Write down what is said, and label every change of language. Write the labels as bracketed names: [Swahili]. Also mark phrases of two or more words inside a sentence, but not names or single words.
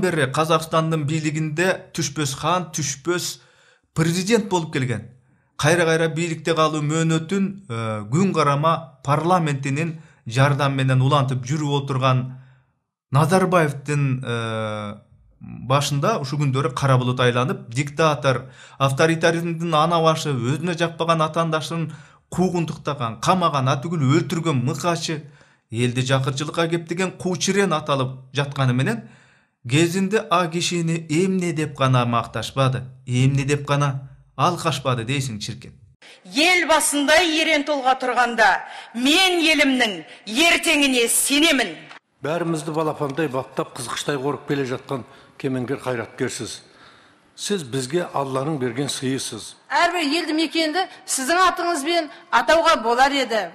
[Kyrgyz] бері Қазақстандың бийлигинде түшпөс хан, түшпөс президент болып келген. Кайра-кайра бийликте калуу мөөнөтүн күн карама парламентинин жардам менен улантып жүрүп отурган Назарбаевдин башында ушу күндөрү кара булут айланып, диктатор, авторитаризмдин ана башы, өзүнө жакпаган атаандашын куугунтуктаган, камаган, атүгүл өлтүргөн мыкачы, элди жакырчылыкка кептеген куучирен аталып жатканы менен кезинде а кишини эмне деп гана макташпады, эмне деп гана алкашпады дейсиң чиркен. [Kazakh] Ел басында ерен толға тұрғанда, мен елімнің ертеңіне сенемін. Бәрімізді балапандай баптап қызғыштай қорып келе жатқан кемеңгер қайраткерсіз. Сіз бізге Алланың берген сыйысыз. Әрбір елді мекенді сіздің атыңызбен атауға болар еді.